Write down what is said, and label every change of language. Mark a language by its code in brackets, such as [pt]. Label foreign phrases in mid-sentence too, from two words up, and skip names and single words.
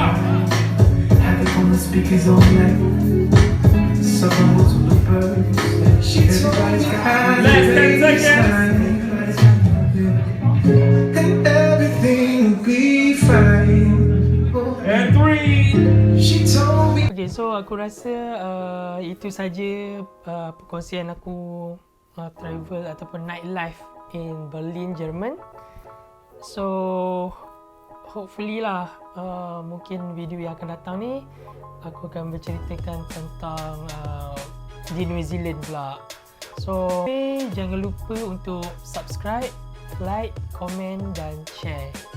[en] Have it on the speakers all night. Songs with the birds. Everybody's got Last 10 seconds. and everything will be fine. And 3. She told me. [ms] okay, so aku rasa itu saja perkongsian aku travel ataupun [en] nightlife in Berlin, [ms] Jerman. So hopefully lah mungkin video yang akan datang ni aku akan berceritakan tentang di New Zealand pula. So jangan lupa untuk [en] subscribe, like, [ms] komen dan share.